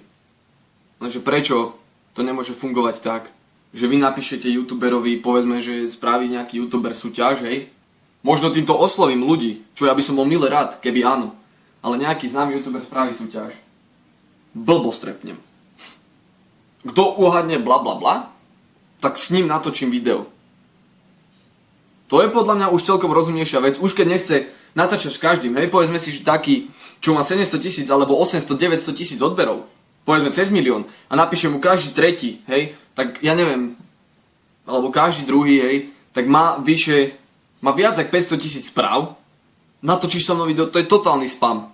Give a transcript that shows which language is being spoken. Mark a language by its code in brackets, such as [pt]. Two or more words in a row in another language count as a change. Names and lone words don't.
[sk] Lenže prečo to nemôže fungovať tak, že vy napíšete youtuberovi, povedzme, že spraví nejaký youtuber súťaž, hej? Možno týmto oslovím ľudí, čo ja by som bol mile rád, keby áno. Ale nejaký známy youtuber spraví súťaž. Blbo strepnem. Kto uhadne bla bla bla, tak s ním natočím video. To je podľa mňa už celkom rozumnejšia vec. Už keď nechce natáčať s každým, hej, povedzme si, že taký, čo má 700 000 alebo 800-900 000 odberov, povedzme cez 1 000 000 a napíše mu každý tretí, hej, tak ja neviem, alebo každý druhý, hej, tak má viac ako 500 000 správ, natočíš so mnou video, to je totálny spam.